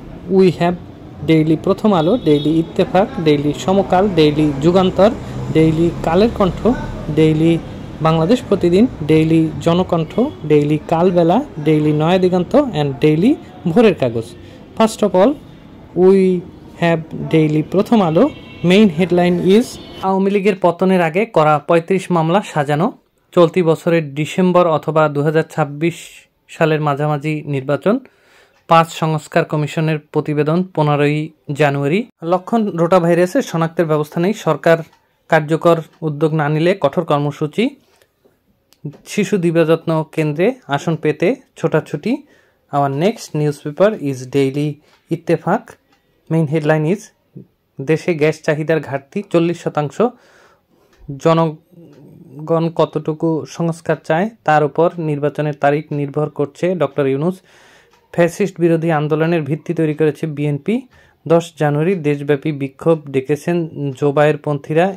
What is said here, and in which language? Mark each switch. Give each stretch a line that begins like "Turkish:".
English: We have daily Prothom Alo, daily Ittefaq, daily Somokal, daily Jugantar, daily Kaler Kontho, daily Bangladesh Protidin, daily Jonokantho, daily Kalbela, daily Noya Diganto and daily Bhorer Kagoj. First of all, we have daily Prothom Alo. Main headline is
Bangla: Awami লীগের পতনের আগে করা ৩৫ মামলা সাজানো। চলতি বছরের December অথবা ২০২৬ সালের মাঝামাঝি নির্বাচন। ৫ সংস্কার কমিশনের প্রতিবেদন ১৫ই জানুয়ারি। লক্ষণ রোটা ভাইরাসের শনাক্তের ব্যবস্থা নেই, সরকার কার্যকর উদ্যোগ না নিলে কঠোর কর্মসূচি। শিশু দিবাযত্ন কেন্দ্রে আসন পেতে ছোটাছুটি।
English: Our next newspaper is Daily Ittefaq. Main headline is
Bangla: দেশে গ্যাস চাহিদার ঘাটতি 40%। জনগণ কতটুকু সংস্কার চায় তার উপর নির্বাচনের তারিখ নির্ভর করছে ডক্টর ইউনূস। ফ্যাসিস্ট বিরোধী আন্দোলনের ভিত্তি তৈরি করেছে বিএনপি। 10 জানুয়ারি দেশব্যাপী বিক্ষোভ ডেকেছেন জোবায়ের পন্থীরা।